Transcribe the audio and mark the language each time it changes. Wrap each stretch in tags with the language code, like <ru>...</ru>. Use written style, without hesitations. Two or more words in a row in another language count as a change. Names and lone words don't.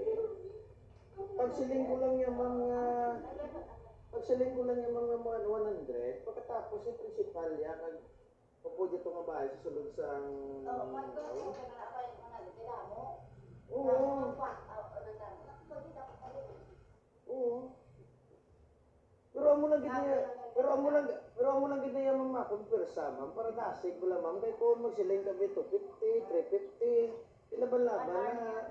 <hil>Pagsiling ko lang yung mga... Pagsiling ko lang yung mga 100, pagkatapos yung principal niya, upo dito nga bahay sa sulod sa... Oo. Oo. Pero amo lang gid niya ma'am makumpersa ma'am para dasig ko lang ma'am kay kung magsiling kami 250, 350 ilaban-laban na.</hil>